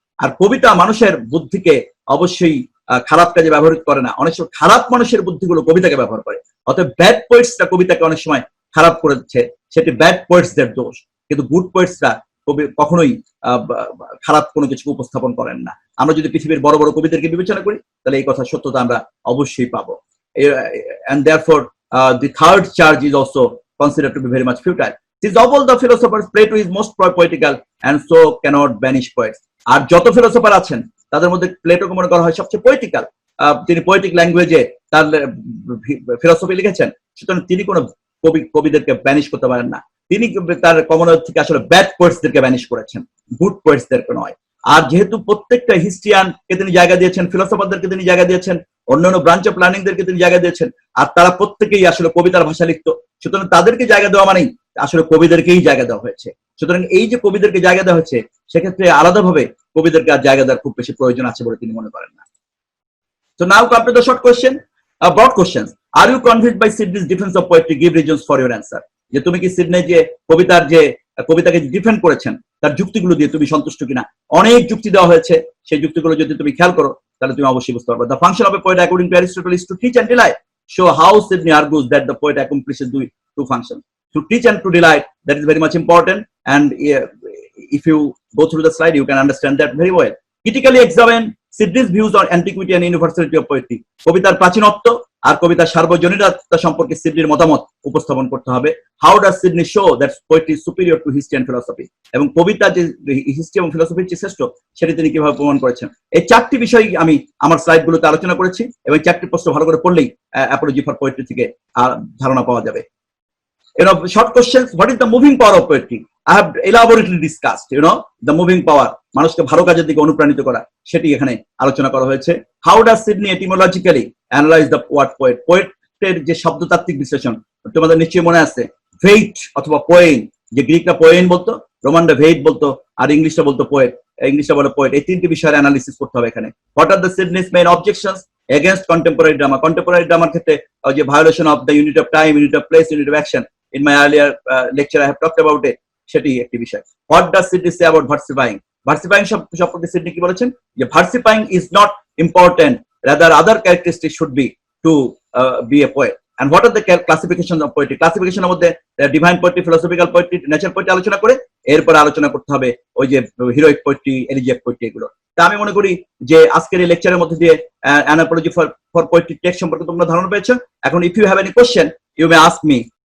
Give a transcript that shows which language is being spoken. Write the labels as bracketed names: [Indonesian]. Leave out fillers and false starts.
[Bangla] আর কবিতা মানুষের বুদ্ধিকে অবশ্যই খারাপ কাজে ব্যবহার করে না, অনেক সময় খারাপ মানুষের বুদ্ধিগুলো কবিতাকে ব্যবহার করে। অতএব ব্যাড পোয়েটসরা কবিতাকে অনেক সময় খারাপ করেছে, সেটি ব্যাড পোয়েটসদের দোষ। কিন্তু গুড পোয়েটসরা কবি কখনোই খারাপ কোনো কিছু উপস্থাপন করেন না। আমরা যদি পৃথিবীর বড় বড় কবিদেরকে বিবেচনা করি, তাহলে এই কথা সত্যতা আমরা অবশ্যই পাবো। [English] And therefore the third charge is also considered to be very much futile. Since of all the philosophers, Plato is most poetical and so cannot banish poets. [Bangla] আর যত ফিলোসফার আছেন তাদের মধ্যে প্লেটোকে মনে করা হয় সবচেয়ে পোয়েটিক্যাল। তিনি পোয়েটিক ল্যাঙ্গুয়েজে তার ফিলোসফি লিখেছেন, সুতরাং তিনি কোনো কবিদেরকে ব্যানিশ করতে পারেন না। তিনি তার কমনওয়েলথ থেকে আসলে ব্যাড পোয়েটসদেরকে ব্যানিশ করেছেন, গুড পোয়েটসদেরকে নয়। আর যেহেতু প্রত্যেকটা হিস্ট্রিয়ানকে তিনি জায়গা দিয়েছেন, ফিলোসফারদেরকে তিনি জায়গা দিয়েছেন, অন্যান্য ব্রাঞ্চ অফ লার্নিংদেরকে তিনি জায়গা দিয়েছেন, আর তারা প্রত্যেকেই আসলে কবিতার ভাষা লিখত। সুতরাং তাদেরকে জায়গা দেওয়া মানেই আসলে কবিদেরকেই জায়গা দেওয়া হয়েছে। সুতরাং এই যে কবিদেরকে জায়গা দেওয়া হয়েছে, সেক্ষেত্রে আলাদাভাবে কবিদেরকে আর জায়গা দেওয়ার খুব বেশি প্রয়োজন আছে বলে তিনি মনে করেন না। [English] So now come to the short question, broad questions. Are you convinced by Sidney's defense of poetry? Give reasons for your answer. [Bangla] যে তুমি কি সিডনি যে কবিতাকে ডিফেন্ড করেছেন তার যুক্তিগুলো দিয়ে তুমি সন্তুষ্ট কিনা? অনেক যুক্তি দেওয়া হয়েছে, সেই যুক্তিগুলো যদি তুমি খেয়াল করো তাহলে তুমি অবশ্যই বুঝতে পারবে। [English] The function of a poet according to Aristotle is to teach and delight. Show how Sidney argues that the poet accomplishes two functions. To teach and to delight, that is very much important. And if you go through the slide, you can understand that very well. Critically examine Sidney's views on antiquity and universality of poetry. [Bangla] কবিতার প্রাচীনত্ব আর কবিতার সার্বজনীনতা সম্পর্কে সিডনির মতামত উপস্থাপন করতে হবে। [English] How does Sidney show that poetry is superior to history and philosophy? [Bangla] এবং কবিতা যে history এবং ফিলোসফির যে শ্রেষ্ঠ সেটি তিনি কিভাবে প্রমাণ করেছেন। এই চারটি বিষয় আমি আমার স্লাইডগুলোতে আলোচনা করেছি এবং চারটি প্রশ্ন ভালো করে পড়লেই অ্যাপোলজি ফর পোয়েট্রি থেকে ধারণা পাওয়া যাবে। [English] Short questions. What is the moving power of poetry? I have elaborately discussed, the moving power. [Bangla] মানুষকে ভালো কাজের দিকে অনুপ্রাণিত করা সেটি এখানে আলোচনা করা হয়েছে। [English] How does Sidney etymologically analyze the word poet? [Bangla] পোয়েটের যে শব্দতাত্ত্বিক বিশ্লেষণ তোমাদের নিশ্চয়ই মনে আছে। ভেইট অথবা পোয়েন, যে গ্রিকরা পোয়েন বলতো, রোমানরা ভেইট বলতো, আর ইংলিশটা বলতো পোয়েট, ইংলিশটা বলে পোয়েট। এই তিনটি বিষয়ের অ্যানালিসিস করতে হবে এখানে। [English] What are the Sidney's main objections against contemporary drama? Contemporary drama [Bangla] ক্ষেত্রে যে [English] violation of the unit of time, unit of place, unit of action. In my earlier lecture I have talked about it. [Bangla] সেটি একটি বিষয়। [English] What does Sidney say about versifying? [Bangla] Versifying সম্পর্কে Sydney কি বলেছেন? [English] যে versifying is not important, rather other characteristics should be to be a poet. And what are the classifications of poetry? Classification [Bangla] এর মধ্যে [English] divine poetry, philosophical poetry, natural poetry [Bangla] আলোচনা করে এরপর আলোচনা করতে হবে ওই যে [English] heroic poetry, elegiac poetry [Bangla] এগুলো। তা আমি মনে করি যে আজকের এই লেকচারের মধ্যে দিয়ে an apology for poetry text সম্পর্কে তোমরা ধারণা পেয়েছো। এখন [English] if you have any question you may ask me